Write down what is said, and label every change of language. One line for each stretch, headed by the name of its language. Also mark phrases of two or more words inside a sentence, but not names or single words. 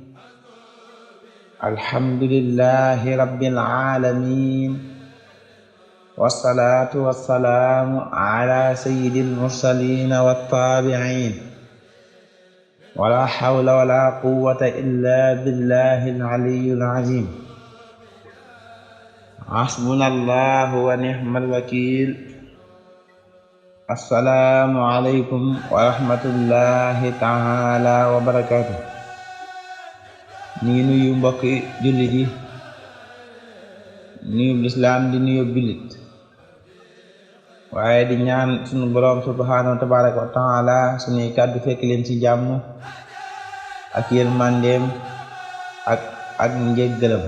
Arabic: الحمد لله رب العالمين والصلاة والسلام على سيد المرسلين والتابعين ولا حول ولا قوة إلا بالله العلي العظيم حسبنا الله ونعم الوكيل السلام عليكم ورحمة الله تعالى وبركاته.
Wolof: ñu ngi nuyu mbokki jullit yi nuyu lislaam di nuyu jullit waaye di ñaan sunu boroom
Arabic: سبحانه وتبارك وتعالى
Wolof: sunuy kàddu fekk leen ci jàmm ak yërmandeem ak njéggalam.